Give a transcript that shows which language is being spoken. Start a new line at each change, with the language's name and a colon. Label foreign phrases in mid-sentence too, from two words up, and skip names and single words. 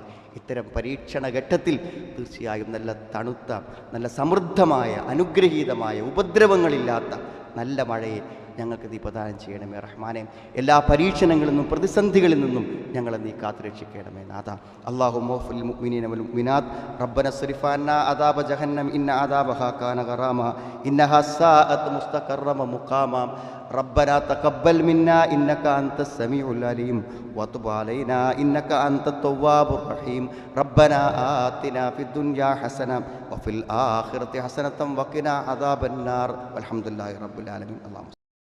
Malayalam: ഇത്തരം പരീക്ഷണ ഘട്ടത്തിൽ തീർച്ചയായും നല്ല തണുത്ത, നല്ല സമൃദ്ധമായ, അനുഗ്രഹീതമായ, ഉപദ്രവങ്ങളില്ലാത്ത നല്ല മഴയെ ഞങ്ങൾക്ക് നീ പ്രദാനം ചെയ്യണമേ റഹ്മാനെ. എല്ലാ പരീക്ഷണങ്ങളിൽ നിന്നും പ്രതിസന്ധികളിൽ നിന്നും ഞങ്ങളെ നീ കാത്തുരക്ഷിക്കണമേ നാഥ.
Arabic: اللهم اغفر المؤمنين والمؤمنات ربنا اصرف عنا عذاب جهنم إن عذابها كان غراما إنها ساءت مستقرا مقاما ربنا تقبل منا إنك أنت السميع العليم وتب علينا إنك أنت التواب الرحيم ربنا آتنا في الدنيا حسنة وفي الآخرة حسنة وقنا عذاب النار والحمد لله رب العالمين. اللهم